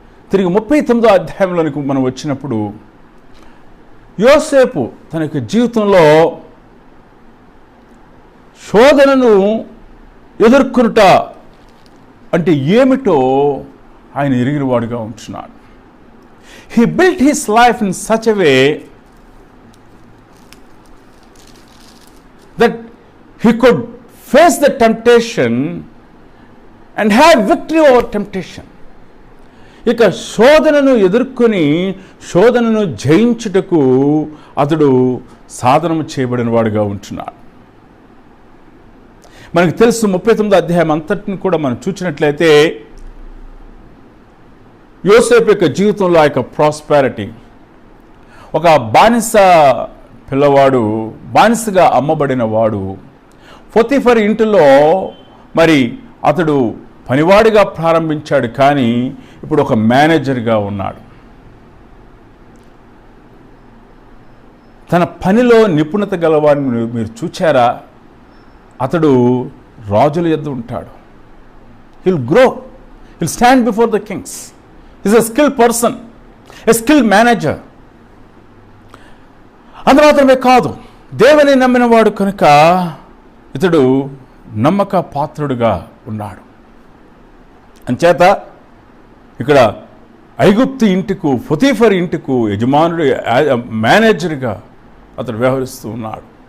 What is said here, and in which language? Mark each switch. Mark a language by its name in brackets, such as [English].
[Telugu] తిరిగి 39వ అధ్యాయంలోనికి మనం వచ్చినప్పుడు, యోసేపు తన యొక్క జీవితంలో శోధనను ఎదుర్కొనుట అంటే ఏమిటో ఆయన ఎరిగినవాడుగా ఉంటున్నాడు. [English] He built his life in such a way that he could face the temptation and have victory over temptation. [Telugu] ఇక శోధనను ఎదుర్కొని శోధనను జయించుటకు అతడు సాధనము చేయబడిన వాడుగా ఉంటున్నాడు. మనకు తెలుసు 39వ అధ్యాయం అంతటిని కూడా మనం చూసినట్లయితే, యోసేపు యొక్క జీవితంలో ఆ యొక్క ప్రాస్పారిటీ, ఒక బానిస పిల్లవాడు, బానిసగా అమ్మబడిన వాడు, పొతిఫర్ ఇంటిలో మరి అతడు పనివాడిగా ప్రారంభించాడు, కానీ ఇప్పుడు ఒక మేనేజర్గా ఉన్నాడు. తన పనిలో నిపుణత గలవాడిని మీరు చూచారా? అతడు రాజుల యొద్ద ఉంటాడు. [English] He'll grow, he'll stand before the kings. He's a skilled person, a skilled manager. [Telugu] అందు మాత్రమే కాదు, దేవుని నమ్మినవాడు కనుక ఇతడు నమ్మక పాత్రుడుగా ఉన్నాడు. అంచేత ఇక్కడ ఐగుప్తు ఇంటికు, పొతిఫర్ ఇంటికు యజమానుడు, మేనేజర్గా అతడు వ్యవహరిస్తూ ఉన్నాడు.